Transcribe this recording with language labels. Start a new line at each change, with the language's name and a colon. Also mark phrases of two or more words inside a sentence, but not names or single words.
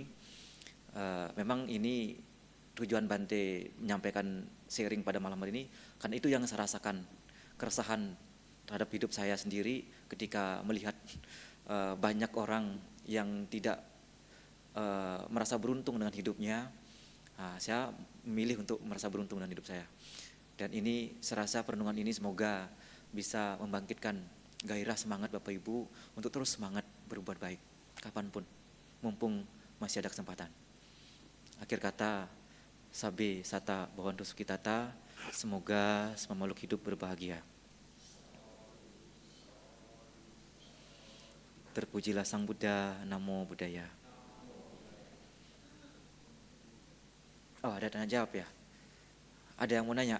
Indonesian: Memang ini tujuan Bante menyampaikan sharing pada malam hari ini, karena itu yang saya rasakan, keresahan terhadap hidup saya sendiri ketika melihat banyak orang yang tidak merasa beruntung dengan hidupnya, saya memilih untuk merasa beruntung dengan hidup saya. Dan ini serasa perenungan ini semoga bisa membangkitkan gairah semangat Bapak Ibu untuk terus semangat berbuat baik kapanpun, mumpung masih ada kesempatan. Akhir kata,
Pali: sabe sata bawantu sukitata,
Indonesian: semoga semua makhluk hidup berbahagia. Terpujilah Sang Buddha, Namo Buddhaya. Oh, ada tanya jawab ya? Ada yang mau nanya?